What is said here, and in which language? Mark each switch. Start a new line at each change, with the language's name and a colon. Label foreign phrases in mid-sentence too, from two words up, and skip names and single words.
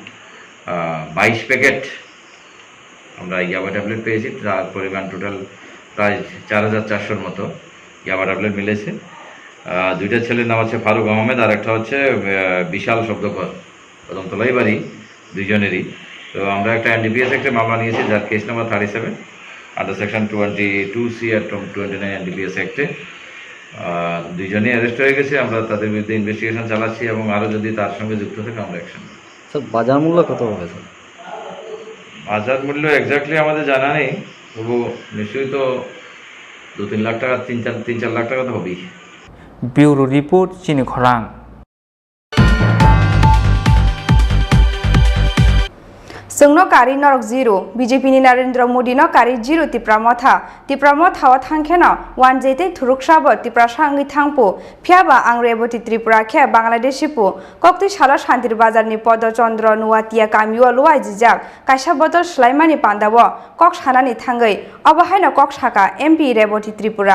Bangla: 22 প্যাকেট আমরা ইয়াবা ট্যাবলেট পেয়েছি তার পরিমাণ টোটাল প্রায় 4400-র মতো ইয়াবা ট্যাবলেট মিলেছে দুইটা ছেলের নাম হচ্ছে ফারুক আহমেদ আর একটা হচ্ছে বিশাল শব্দকর কদমতলাই বাড়ি দুইজনেরই তো আমরা একটা এনডিপিএস একটা মামলা নিয়েছি যার কেস নাম্বার 37
English: under section
Bangla: 22C আর 29 এনডিপিএস অ্যাক্টে দুইজনেই অ্যারেস্ট হয়ে গেছে আমরা তাদের বিরুদ্ধে ইনভেস্টিগেশন চালাচ্ছি এবং আরও যদি তার সঙ্গে যুক্ত থাকে আমরা অ্যাকশন স্যার বাজার মূল্য কত হবে স্যার বাজার মূল্য এক্স্যাক্টলি আমাদের জানা নেই তবু নিশ্চয়ই তো 2-3 লাখ টাকা 3-4 লাখ টাকা তো হবেই
English: Bureau Report
Kok Borok: চিনি খরাং जोंनो कारी नरक जिरो बीजेपी नि नरेंद्र मोदी नो कारी जिरो तिप्रा मथा व थांखेनो वान जेते थुरुकसाबो तिप्रा सांगि थांपो फियाबा आं रेबती त्रिपुरा खे बांग्लादेशिपो कक्ति साला शान्तिर बाजार नि पदचन्द्र नुवातिया कामियो लुवाइ जिजाक काइसा बदल स्लाइमानि पान्दाबो कक सानानि थांगै अबहायनो कक साका एमपि रेबती त्रिपुरा